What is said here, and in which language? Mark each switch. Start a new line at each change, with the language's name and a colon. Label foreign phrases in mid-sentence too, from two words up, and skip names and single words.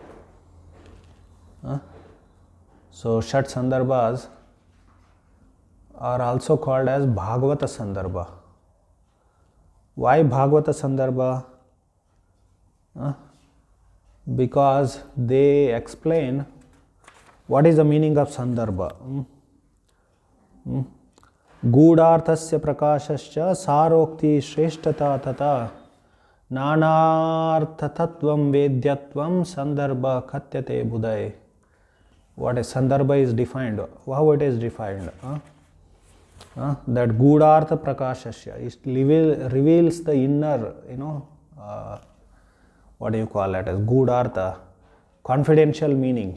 English: So Shat Sandarbhas are also called as Bhagavata Sandarbha. Why Bhagavata Sandarbha? Because they explain what is the meaning of Sandarbha.
Sanskrit: गूढार्थस्य प्रकाशश्च सारोक्ति श्रेष्ठता तथा नानार्थत्वं वेद्यत्वं सन्दर्भ कथ्यते बुधैः.
English: What is Sandarbha is defined? How it is defined? that
Sanskrit: गूढार्थ प्रकाशस्य.
English: It reveals the inner, what do you call it as Gudartha, confidential meaning.